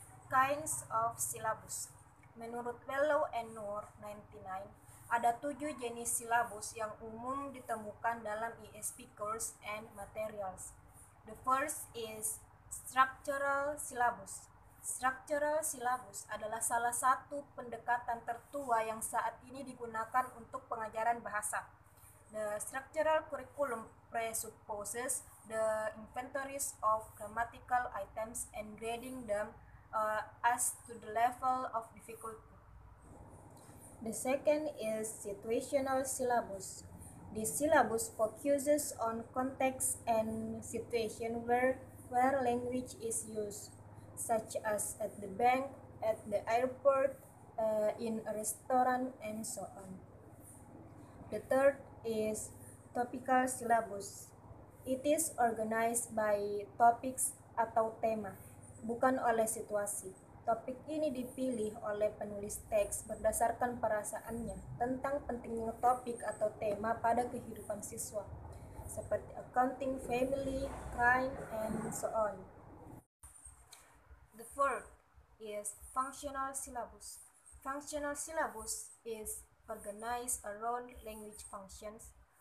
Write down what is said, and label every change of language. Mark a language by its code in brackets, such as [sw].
[en] Kinds of syllabus. [id] Menurut Bellow and Noor 99, ada 7 jenis silabus yang umum ditemukan dalam ESP course and materials. [en] The first is structural syllabus. [id] Structural syllabus adalah salah satu pendekatan tertua yang saat ini digunakan untuk pengajaran bahasa. [en] The structural curriculum presupposes the inventories of grammatical items and grading them as to the level of difficulty. The second is situational syllabus. This syllabus focuses on context and situation where language is used, such as at the bank, at the airport, in a restaurant, and so on. The third is topical syllabus. It is organized by topics [id] atau tema, bukan oleh situasi. Topik ini dipilih oleh penulis teks berdasarkan perasaannya tentang pentingnya topik atau tema pada kehidupan siswa, seperti [en] accounting, family, crime, and so on. The fourth is functional syllabus. Functional syllabus is organized around language functions.